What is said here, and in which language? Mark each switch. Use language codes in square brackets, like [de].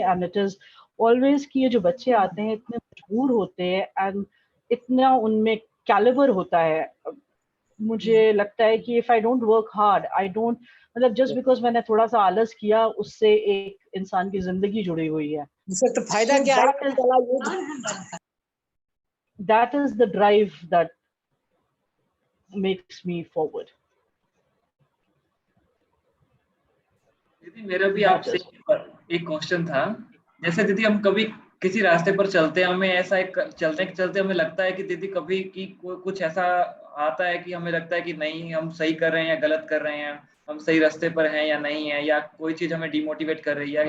[hi] and it is always कि ये जो बच्चे आते हैं इतने मजबूर होते हैं and इतना उनमें कैलिबर होता है. मुझे लगता है कि [en] if I don't work hard, I don't, [hi] मतलब just because मैंने थोड़ा सा आलस किया उससे एक इंसान की जिंदगी जुड़ी हुई है. तो फायदा क्या है? [en] That is the drive that makes me forward. [hi] दीदी मेरा भी आपसे एक क्वेश्चन था. जैसे दीदी हम कभी किसी रास्ते पर चलते हैं, हमें ऐसा एक चलते हमें लगता है कि दीदी कभी कि कुछ ऐसा आता है कि हमें लगता है कि नहीं हम सही कर रहे हैं या गलत कर रहे हैं, हम सही रास्ते पर हैं या नहीं है, या कोई चीज हमें डिमोटिवेट कर रही है.